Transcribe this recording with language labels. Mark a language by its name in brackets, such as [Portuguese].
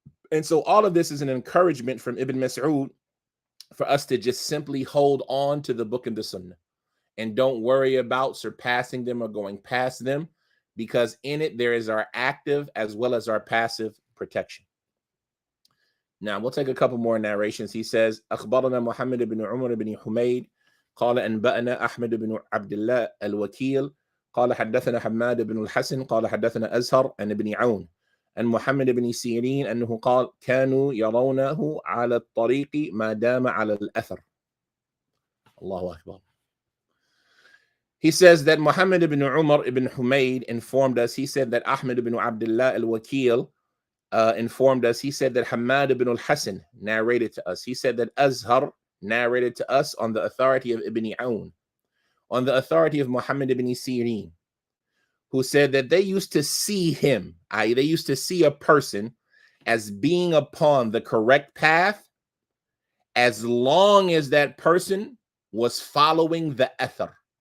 [English] And so all of this is an encouragement from Ibn Mas'ud for us to just simply hold on to the book and the sunnah and don't worry about surpassing them or going past them, because in it there is our active as well as our passive protection. Now we'll take a couple more narrations. He says, [Arabic] أخبرنا محمد بن عمر بن حميد قال أنبأنا أحمد بن عبد الله الوكيل قال حدثنا حماد بن الحسن قال حدثنا أزهر عن ابن عون عن محمد بن سيرين أنه قال كانوا يرونه على الطريق ما دام على الأثر. الله أكبر. [English] He says that Muhammad ibn Umar ibn Humayd informed us. He said that Ahmad ibn Abdullah al-Wakil informed us. He said that Hamad ibn al-Hasan narrated to us. He said that Azhar narrated to us on the authority of Ibn Aun, on the authority of Muhammad ibn Sirin, who said that they used to see him, i.e., they used to see a person as being upon the correct path as long as that person was following the athar.